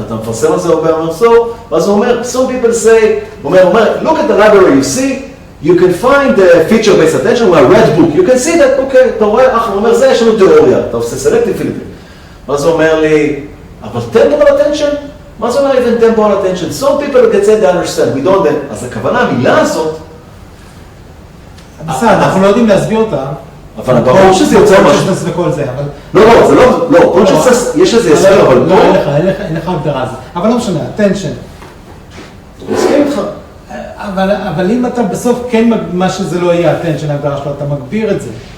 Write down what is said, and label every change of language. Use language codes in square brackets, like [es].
[he] אתה מפרסם על זה הרבה, אומר, ואז הוא אומר, [en] some people say, [he] הוא אומר, [en] look at the library you see, you can find the feature-based attention, [he] הוא אומר, [en] red book, you can see that, [he] אוקיי, אתה רואה, הוא אומר, זה יש לנו תיאוריה, אתה עושה [en] selective filtering. [he] ואז הוא אומר לי, אבל temporal attention? מה זה אומר [en] even temporal attention? Some people get said they understand, we don't, [he] אז הכוונה, המילה הזאת, בסדר, אנחנו לא יודעים להסביר אותה. אבל ברור שזה יוצא משהו. וכל זה, אבל... לא, זה לא, יש איזה הסבר, אבל פה... לא, אין לך הגדרה הזאת. אבל לא משנה, attention. אני מסכים איתך. אבל אם אתה בסוף כן, מה שזה לא יהיה attention, ההגדרה שלו, אתה מגביר את זה.